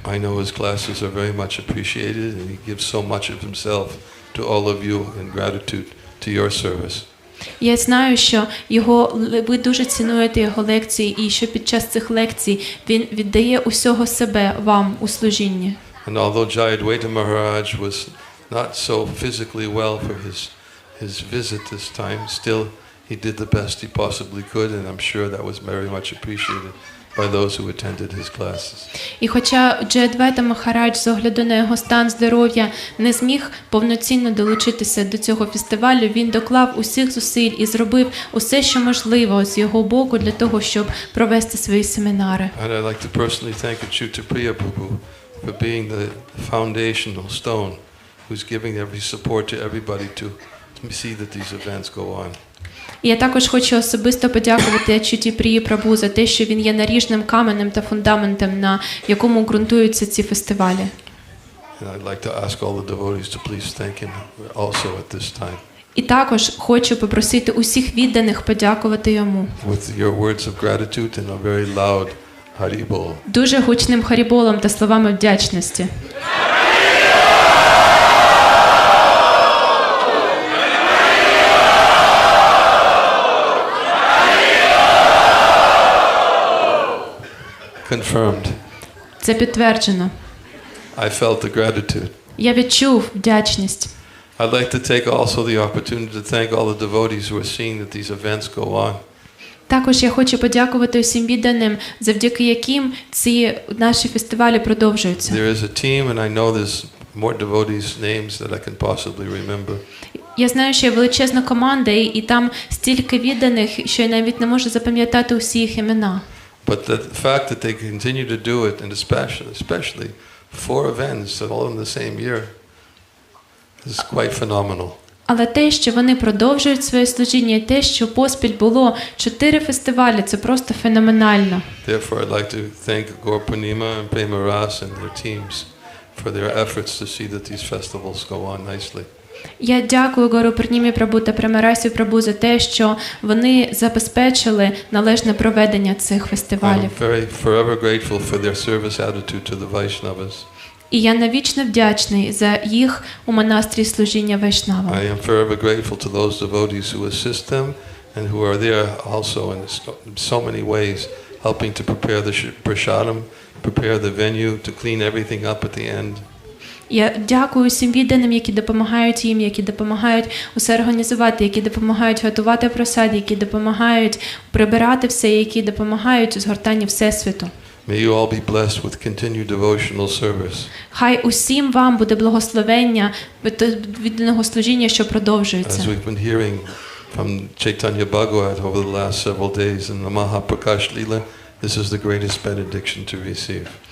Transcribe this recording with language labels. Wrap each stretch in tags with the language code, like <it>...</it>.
<en>I know his classes are very much appreciated, and he gives so much of himself to all of you in gratitude to your service.</en> <uk>Я знаю, що ви дуже цінуєте його лекції, і що під час цих лекцій він віддає усього себе вам у служінні.</uk> <en>And although Jayadvaita Maharaj was not so physically well for his visit this time, still he did the best he possibly could, and I'm sure that was very much appreciated by those who attended his classes.</en> <uk>І хоча Джайадвайта Махарадж з огляду на його стан здоров'я не зміг повноцінно долучитися до цього фестивалю, він доклав усіх зусиль і зробив усе, що можливо з його боку для того, щоб провести свої семінари.</uk> <en>And I'd like to personally thank Achyuta Priya Prabhu for being the foundational stone who's giving every support to everybody to see that these events go on.</en> <uk>І я також хочу особисто подякувати Ачюті Прії Прабу за те, що він є наріжним каменем та фундаментом, на якому ґрунтуються ці фестивалі.</uk> <en>And I'd like to ask all the devotees to please thank him also at this time.</en> <uk>І також хочу попросити усіх відданих подякувати йому.</uk> <en>With your words of gratitude and a very loud Haribol.</en> <uk>Дуже гучним харіболом та словами вдячності.</uk> <en>Confirmed.</en> <uk>Це підтверджено.</uk> <en>I felt the gratitude.</en> <uk>Я відчув вдячність.</uk> <en>I'd like to take also the opportunity to thank all the devotees who are seeing that these events go on.</en> <uk>Також я хочу подякувати усім відданим, завдяки яким ці наші фестивалі продовжуються.</uk> <en>There is a team, and I know there's more devotees' names that I can possibly remember.</en> <uk>Я знаю, що є величезна команда, і там стільки відданих, що я навіть не можу запам'ятати усі їх імена.</uk> <en>But the fact that they continue to do it, and especially 4 events all in the same year, is quite phenomenal.</en> <uk>Але те, що вони продовжують своє служіння, і те, що поспіль було 4 фестивалі, це просто феноменально.</uk> <en>Therefore, I'd like to thank Gaur Purnima and Prema Ras and their teams for their efforts to see that these festivals go on nicely.</en> <uk>Я дякую Гору Пурнімі Прабу та Премарасі Прабу за те, що вони забезпечили належне проведення цих фестивалів.</uk> <en>I'm very forever grateful for their service attitude to the Vaishnavas.</en> <uk>І я навічно вдячний за їх у монастирі служіння вайшнавам.</uk> <en>I am forever grateful to those devotees who assist them and who are there also in so many ways, helping to prepare the prasadam, prepare the venue, to clean everything up at the end.</en> <uk>Я дякую усім відданим, які допомагають їм, які допомагають усе організувати, які допомагають готувати просад, які допомагають прибирати все, які допомагають у згортанні Всесвіту.</uk> <en>May you all be blessed with continued devotional service.</en> <uk>Хай усім вам буде благословення відданого служіння, що продовжується.</uk> <en>As we've been hearing from Chaitanya Bhagavat over the last several days in the Mahaprakash Leela, this is the greatest benediction to receive.</en>